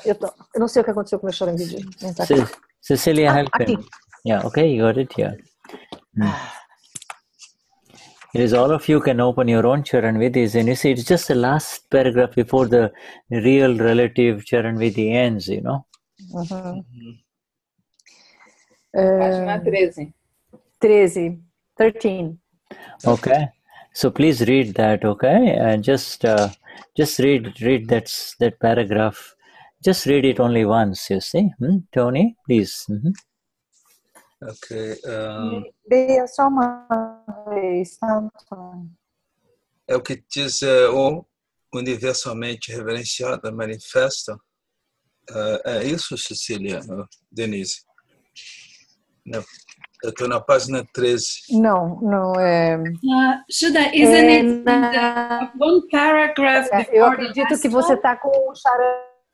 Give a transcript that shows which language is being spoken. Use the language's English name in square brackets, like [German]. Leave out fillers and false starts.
[Portuguese] Eu não sei o que aconteceu com o meu Charan Vidhi. [English] Cecilia, help him. Yeah, okay, you got it here. It is all of you can open your own Charan Vidhis, and you see it's just the last paragraph before the real relative Charan Vidhi ends, you know. [Portuguese] Página 13. 13. [English] Okay. So please read that, okay? And just read that paragraph. Just read it only once, you see. Tony, please. Ok. [Portuguese] Leia só uma vez, Antônio. É o que diz o universalmente reverenciado manifesta. É isso, Cecilia? Denize? Não. Eu estou na página 13. Não é... [English] Shuddha, isn't it one paragraph before [Portuguese] eu acredito que você está com o Charan...